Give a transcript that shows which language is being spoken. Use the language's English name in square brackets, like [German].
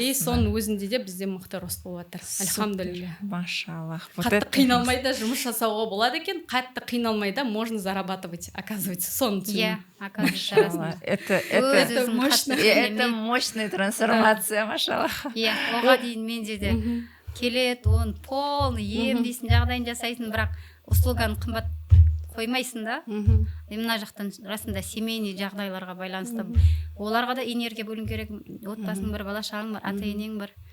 [Kazakh] И соның өзінде де бізде мықты рост болып жатыр. Альхамдулилля. Машаллах. Қатты қиналмай да жұмыс жасауға болады екен. Қатты қиналмай да [Russian] можно зарабатывать, оказывается. [Kazakh] Соны түсіндім. [Russian] Оказывается. Это мощная трансформация, машаллах. [Kazakh] Иә, оған дейін менде де келет, оны полный емдейсің, жағдайын жасайсың, бірақ услуганы қымбат қоймайсың да. Мына жақтан расында семейный жағдайларға байланысты оларға да энергия бөлу керек. Отбасың бар, бала шағаң бар, ата-енең бар.